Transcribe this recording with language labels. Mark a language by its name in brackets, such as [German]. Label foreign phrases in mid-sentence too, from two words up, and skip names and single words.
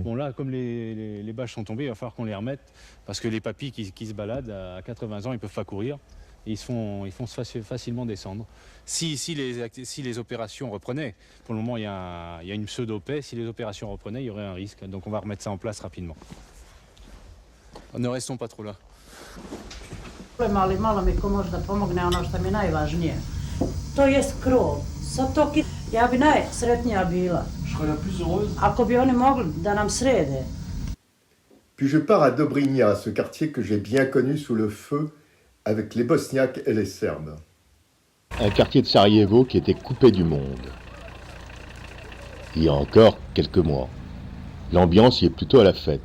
[French] Bon là, comme les bâches sont tombées, il va falloir qu'on les remette parce que les papys qui se baladent à 80 ans, ils ne peuvent pas courir. Et ils font facilement descendre. Si les opérations reprenaient, pour le moment il y a une pseudo-paix, si les opérations reprenaient, il y aurait un risque. Donc on va remettre ça en place rapidement. Ne restons pas trop là. [Bosnian] Ali malo mi ko može da pomogne ono što mi je najvažnije. To jest krov. Sad to ja bi najsretnija bila. [French] je serais la plus heureuse. [Bosnian] Ako bi oni mogli da nam srede. [French] Puis je pars à Dobrinja, ce quartier que j'ai bien connu sous le feu, avec les Bosniaques et les Serbes. Un quartier de Sarajevo qui était coupé du monde. Il y a encore quelques mois. L'ambiance y est plutôt à la fête.